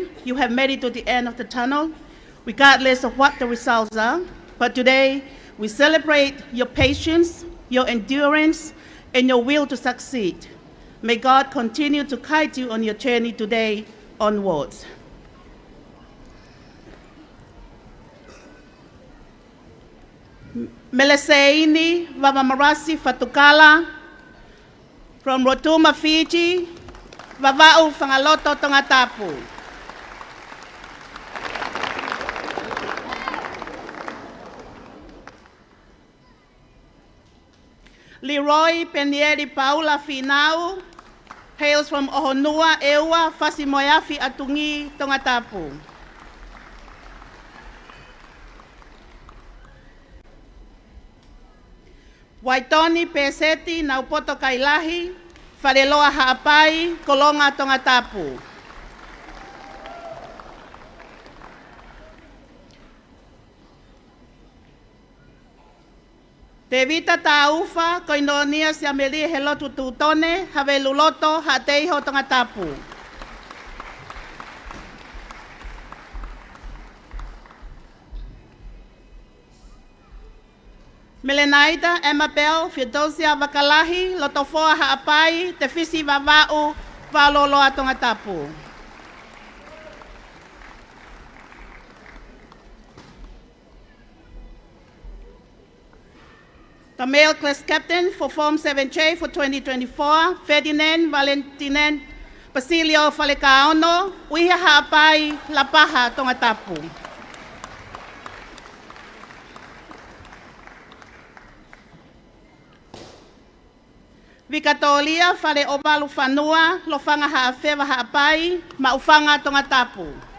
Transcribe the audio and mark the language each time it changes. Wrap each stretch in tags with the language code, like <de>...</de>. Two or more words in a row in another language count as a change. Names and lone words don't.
<en>You have made it to the end of the tunnel, regardless of what the results are. But today, we celebrate your patience, your endurance, and your will to succeed. May God continue to guide you on your journey today onwards. Meleseini Vavamarasi Fatukala from Rotuma, Fiji, Vava'u Whangaloto Tongatapu. Leroy Penieri Paula Finau hails from Ohonua, Ewa, Fasimoyafi Atungi, Tongatapu. Waitoni Peseti Naupoto Kailahi, Fareloa Haapai, Kolonga Tongatapu. Tevita Taufa, Koinonia Siameli Helotu Tutone, Haveluloto, Hateiho Tongatapu. Melenaida, Emabel, Fidosia Vakalahi, Lotofoa Haapai, Tefisi Vava'u, Valoloa Tongatapu. The male class captain for Form 7J for 2024, Ferdinand Valentinen Basilio Falekaono, Uiha Haapai, Lapaha Tongatapu. Vikatolia Fale Ovalu Fanua, Lofanga Haafeva Haapai, Maufanga Tongatapu.</en>